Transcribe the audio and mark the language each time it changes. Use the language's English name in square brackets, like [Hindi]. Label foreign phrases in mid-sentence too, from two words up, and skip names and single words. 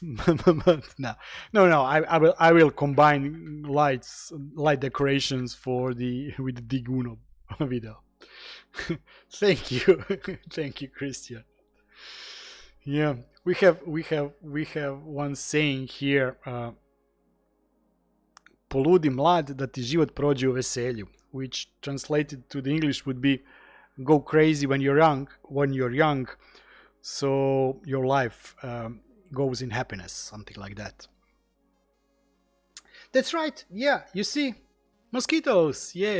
[English] But no, I will combine light decorations with the Dig-Uno video. Thank you, thank you, Christian. Yeah, we have one saying here. [Croatian] Poludi mlad da ti život prođe u veselju, [English] which translated to the English would be go crazy when you're young, so your life goes in happiness, something like that. That's right, yeah, you see, mosquitoes, yay.